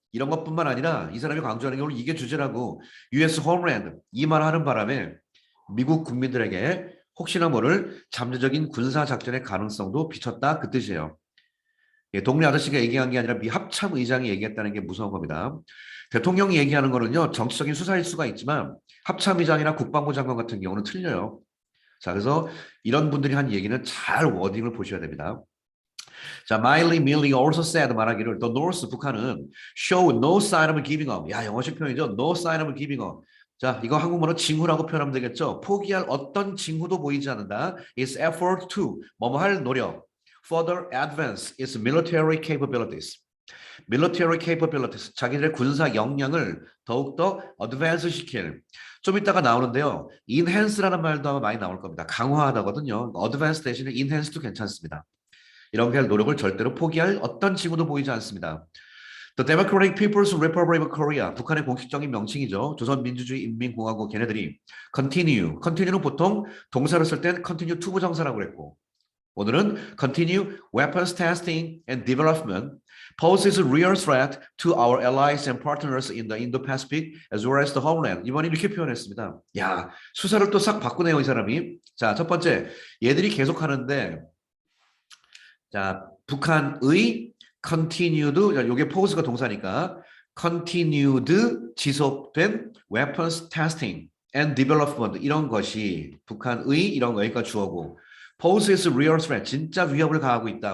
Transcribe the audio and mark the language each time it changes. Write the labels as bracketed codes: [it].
[ko] 이런 것뿐만 아니라 이 사람이 강조하는 게 오늘 이게 주제라고 US 홈랜드 이 말 하는 바람에 미국 국민들에게 혹시나 모를 잠재적인 군사 작전의 가능성도 비쳤다 그 뜻이에요. 예, 동네 아저씨가 얘기한 게 아니라 미 합참 의장이 얘기했다는 게 무서운 겁니다. 대통령이 얘기하는 거는요, 정치적인 수사일 수가 있지만 합참 의장이나 국방부 장관 같은 경우는 틀려요. 자, 그래서 이런 분들이 한 얘기는 잘 워딩을 보셔야 됩니다. [en] 자, Miley Milley also said [ko] 말하기를 [en] The North [ko] 북한은 [en] show no sign of giving up. [ko] 야, 영어식 표현이죠. [en] No sign of giving up. [ko] 자, 이거 한국말로 징후라고 표현하면 되겠죠. 포기할 어떤 징후도 보이지 않는다. [en] Its effort to [ko] 뭐뭐 할 노력. [en] Further advance its military capabilities. military capabilities. [ko] 자기들의 군사 역량을 더욱더 advance 시킬. 좀 이따가 나오는데요. enhance라는 말도 아마 많이 나올 겁니다. 강화하다거든요. advance 대신에 enhance도 괜찮습니다. 이렇게 할 노력을 절대로 포기할 어떤 징후도 보이지 않습니다. The Democratic People's Republic of Korea, 북한의 공식적인 명칭이죠. 조선민주주의 인민공화국 걔네들이 continue는 보통 동사를 쓸 땐 [en] continue to [ko] 부정사라고 그랬고 오늘은 [en] continue weapons testing and development poses a real threat to our allies and partners in the Indo-Pacific as well as the homeland. [ko] 이번에 이렇게 표현했습니다. 야, 수사를 또 싹 바꾸네요, 이 사람이. 자, 첫 번째, 얘들이 계속 하는데, 자, 북한의 continued, 요게 pose가 동사니까 continued 지속된 [en] weapons testing and development [ko] 이런 것이 북한의 이런 거니까 주어고 [en] poses a real threat [ko] 진짜 위협을 가하고 있다.